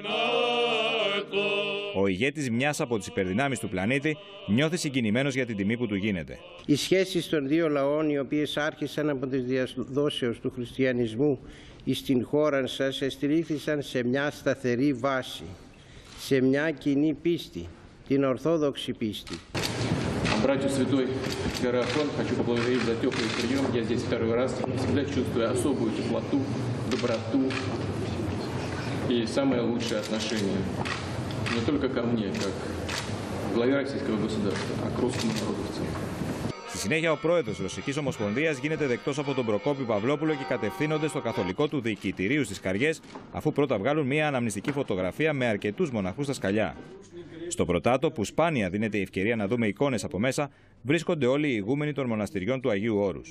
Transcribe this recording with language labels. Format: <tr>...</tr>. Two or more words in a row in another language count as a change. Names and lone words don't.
<el>Ο ηγέτης μιας από τις υπερδυνάμεις του πλανήτη νιώθει συγκινημένος για την τιμή που του γίνεται. Οι σχέσεις των δύο λαών, οι οποίες άρχισαν από τις διαδόσεως του χριστιανισμού στην χώρα σας, εστηρίχθησαν σε μια σταθερή βάση, σε μια κοινή πίστη, την ορθόδοξη πίστη.</el> <ru>Братью Святой Иерофан хочу поблагодарить за теплый прием. Я здесь второй раз. Всегда чувствую особую теплоту, доброту и самое лучшее отношение. Не только ко мне, как главе российского государства, а к русскому народу в целом.</ru> <el>Στη συνέχεια, ο πρόεδρος της Ρωσικής Ομοσπονδίας γίνεται δεκτός από τον Προκόπη Παυλόπουλο και κατευθύνονται στο καθολικό του διοικητηρίου στις Καριές, αφού πρώτα βγάλουν μια αναμνηστική φωτογραφία με αρκετούς μοναχούς στα σκαλιά. Στο Πρωτάτο, που σπάνια δίνεται η ευκαιρία να δούμε εικόνες από μέσα, βρίσκονται όλοι οι ηγούμενοι των μοναστηριών του Αγίου Όρους.</el>